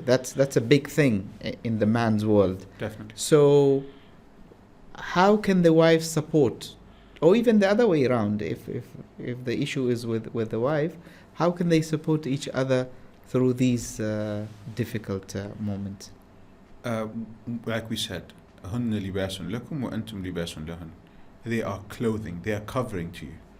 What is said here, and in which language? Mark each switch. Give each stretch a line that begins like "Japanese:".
English: That's a big thing in the man's world. Definitely. So how can the wife support, or even the other way around, if the issue is with the wife, how can they support each other through these difficult moments? Like we said,
Arabic: هن لباس لكم وأنتم لباس لهن.
English: They are clothing, they are covering to you.